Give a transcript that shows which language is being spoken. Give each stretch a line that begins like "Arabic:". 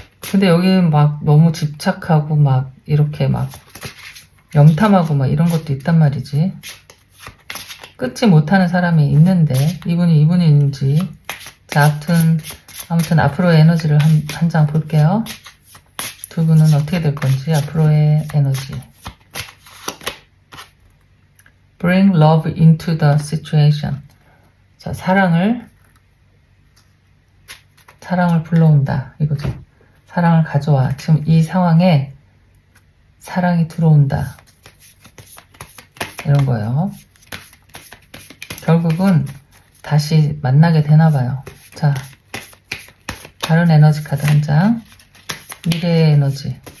Korean: 근데 여기 막 너무 집착하고 막 이렇게 막 염탐하고 막 이런 것도 있단 말이지. 끊지 못하는 사람이 있는데 이분이 이분인지. 자, 아무튼 앞으로의 에너지를 한 장 볼게요. 두 분은 어떻게 될 건지 앞으로의 에너지.
English: Bring love into the situation.
Korean: 자, 사랑을 불러온다 이거죠. 사랑을 가져와. 지금 이 상황에 사랑이 들어온다. 이런 거예요. 결국은 다시 만나게 되나봐요. 자, 다른 에너지 카드 한 장. 미래의 에너지.